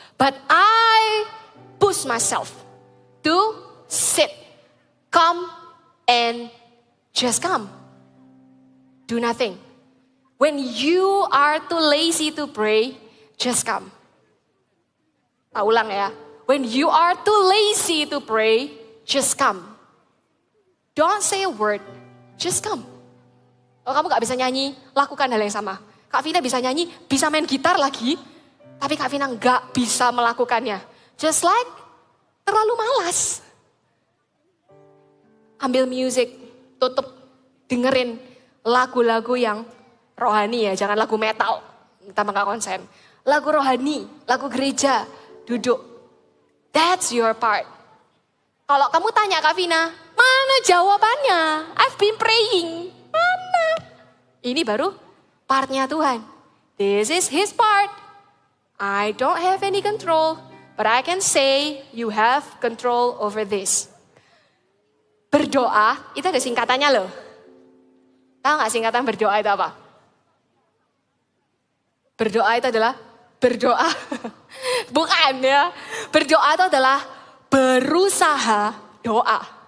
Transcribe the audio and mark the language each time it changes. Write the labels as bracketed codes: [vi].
[en] But I push myself to sit, come, and just come. Do nothing. When you are too lazy to pray, just come. [id] Tak ulang ya. [en] When you are too lazy to pray, just come. Don't say a word, just come. [id] Kalau kamu gak bisa nyanyi, lakukan hal yang sama. Kak Vina bisa nyanyi, bisa main gitar lagi, tapi Kak Vina gak bisa melakukannya. [en] Just like [id] terlalu malas. Ambil music, tutup, dengerin lagu-lagu yang rohani ya, jangan lagu metal, tambah gak konsen. Lagu rohani, lagu gereja, duduk. [en] That's your part. [id] Kalau kamu tanya Kak Vina, mana jawabannya? [en] I've been praying. [id] Mana? Ini baru partnya Tuhan. [en] This is His part. I don't have any control, but I can say you have control over this. [id] Berdoa, itu ada singkatannya loh. Tahu gak singkatan berdoa itu apa? Berdoa itu adalah berdoa. Bukan ya. Berdoa itu adalah berusaha doa.